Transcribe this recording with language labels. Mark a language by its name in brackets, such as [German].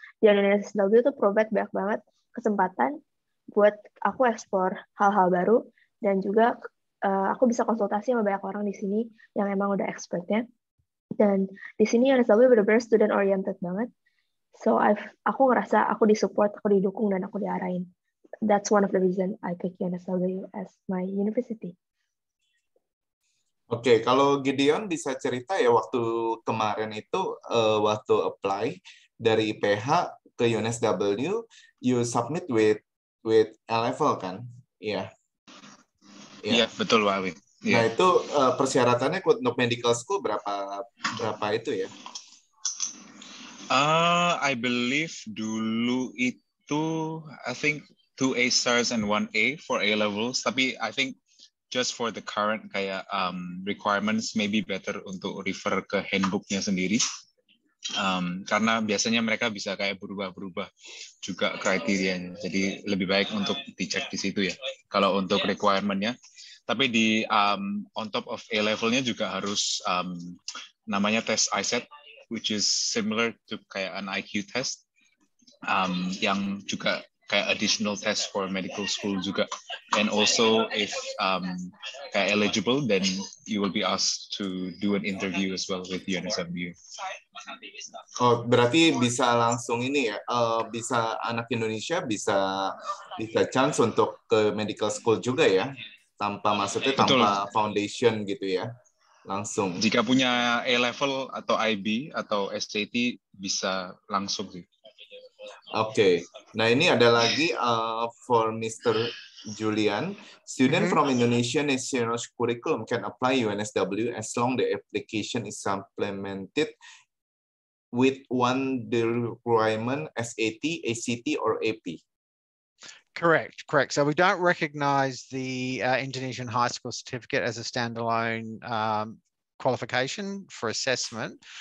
[Indonesian] Di UNSW itu provide banyak banget kesempatan buat aku explore hal-hal baru, dan juga aku bisa konsultasi sama banyak orang di sini yang emang udah expertnya. Dan di sini UNSW benar-benar student oriented banget. So aku ngerasa aku disupport, aku didukung, dan aku diarahin. [English] That's one of the reason I pick UNSW as my university. [Indonesian] Oke, kalau Gideon bisa cerita ya waktu kemarin itu waktu apply dari IPH ke UNSW, [English] you submit with A level [Indonesian] kan? Iya. Iya, betul Pak Awin. Nah, Iya. itu persyaratannya untuk medical school berapa itu ya? [English] I believe [Indonesian] dulu itu [English] I think 2 A stars and 1 A for A levels. Tapi I think just for the current kayak requirements maybe better untuk refer [Indonesian] ke handbooknya sendiri. Karena biasanya mereka bisa kayak berubah-berubah juga kriterianya. Jadi lebih baik untuk dicek di situ ya. Kalau untuk requirement-nya. [English] Tapi di on top of A level-nya [Indonesian] juga harus namanya tes [English] ISET, which is similar to kayak an IQ test, [Indonesian] yang juga kayak [English] additional test for medical school juga. And also if kayak eligible, then you will be asked to do an interview as well with UNSW. [Indonesian] Oh, berarti bisa langsung ini ya, bisa anak Indonesia bisa chance untuk ke medical school juga ya, maksudnya Betul. tanpa foundation gitu ya, langsung. Jika punya A level atau IB atau SAT bisa langsung sih. Oke, nah ini ada lagi for Mr. [English] Julian, student from Indonesian national curriculum can apply UNSW as long the application is supplemented with one requirement SAT, ACT, or AP. Correct. So we don't recognize the Indonesian high school certificate as a standalone qualification for assessment.